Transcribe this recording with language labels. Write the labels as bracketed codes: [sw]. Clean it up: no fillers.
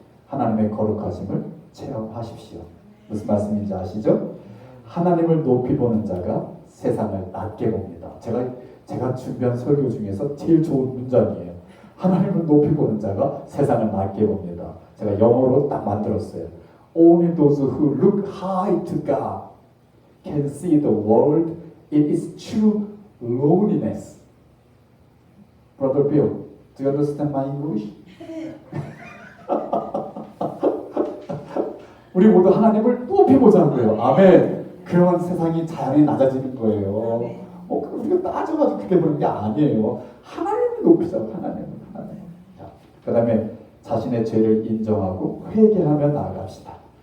[ko] 하나님의 거룩하심을 체험하십시오. 무슨 말씀인지 아시죠? 하나님을 높이 보는 자가 세상을 낮게 봅니다. 제가 준비한 설교 중에서 제일 좋은 문장이에요. 하나님을 높이 보는 자가 세상을 낮게 봅니다. 제가 영어로 딱 만들었어요. [en] Only those who look high to God can see the world in its true lowliness. Brother Bill, do you understand my English? [ko] 우리 모두 하나님을 높이 보자고요. 아멘. 그런 세상이 자연히 낮아지는 거예요. 우리가 따져가지고 그렇게 보는 게 아니에요. 하나님을 높이자고, 하나님. 그 다음에 자신의 죄를 인정하고 회개하며 나아갑시다.